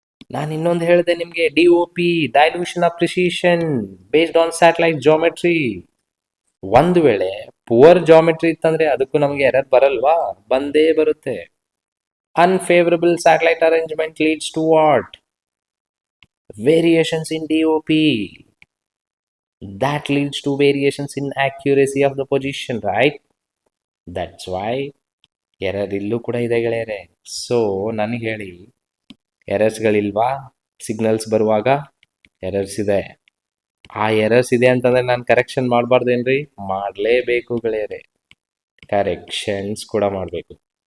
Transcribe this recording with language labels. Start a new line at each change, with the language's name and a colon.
Kannada: ನಾನು ಇನ್ನೊಂದು ಹೇಳಿದೆ ನಿಮ್ಗೆ,
English: DOP, dilution of precision based on satellite geometry.
Kannada: ಒಂದು ವೇಳೆ ಪುವರ್ ಜಾಮೆಟ್ರಿ ಇತ್ತಂದ್ರೆ ಅದಕ್ಕೂ ನಮಗೆ ಎರರ್ ಬರಲ್ವಾ? ಬಂದೇ ಬರುತ್ತೆ.
English: Unfavourable satellite arrangement leads to what? Variations in DOP. That leads to variations in accuracy of the position, right? That's why
Kannada: error ಇಲ್ಲೂ ಕೂಡ ಇದೆ ಗೆಳೆಯರೆ. ಸೊ ನನಗೆ ಹೇಳಿ, ಎರರ್ಸ್ಗಳಿಲ್ವಾ? ಸಿಗ್ನಲ್ಸ್ ಬರುವಾಗ ಎರರ್ಸ್ ಇದೆ. ಆ ಎರರ್ಸ್ ಇದೆ ಅಂತಂದ್ರೆ ನಾನು ಕರೆಕ್ಷನ್ ಮಾಡಬಾರ್ದೇನ್ರಿ? ಮಾಡಲೇಬೇಕು ಗೆಳೆಯರೆ. ಕರೆಕ್ಷನ್ಸ್ ಕೂಡ ಮಾಡಬೇಕು.